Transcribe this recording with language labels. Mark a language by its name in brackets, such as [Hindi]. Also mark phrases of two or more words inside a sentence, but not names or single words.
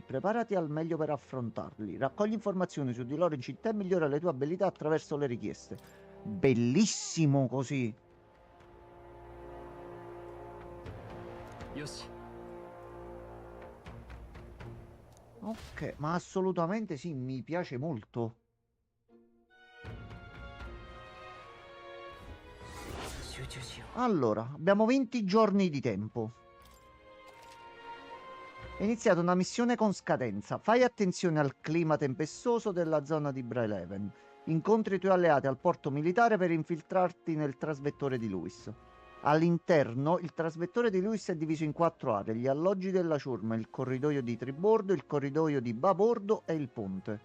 [Italian] Preparati al meglio per affrontarli. Raccogli informazioni su di loro in città e migliora le tue abilità attraverso le richieste. Bellissimo così. [Japanese] よし。 [Italian] Ok, ma assolutamente sì, mi piace molto. [Japanese] 集中しよう。 [Italian] Allora, abbiamo 20 giorni di tempo. È iniziata una missione con scadenza. Fai attenzione al clima tempestoso della zona di Bryleven. Incontri i tuoi alleati al porto militare per infiltrarti nel trasvettore di Lewis. All'interno, il trasvettore di Lewis è diviso in 4 aree: gli alloggi della ciurma, il corridoio di tribordo, il corridoio di babordo e il ponte.